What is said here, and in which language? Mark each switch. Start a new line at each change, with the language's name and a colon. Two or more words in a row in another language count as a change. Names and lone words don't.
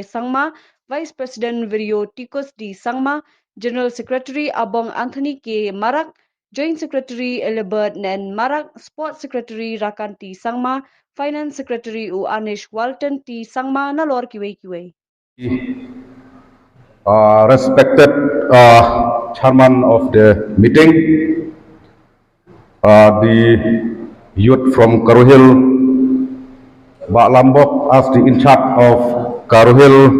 English: Sangma, Vice President Virio Tikus D. Sangma, General Secretary Abong Anthony K. Marak, Joint Secretary Elibert Nen Marak, Sport Secretary Rakan T. Sangma, Finance Secretary U Anish Walton T. Sangma nalor kiwe. Respected chairman of the meeting, the youth from Garo Hill, Mbak Lambok as the in charge of Garo Hill,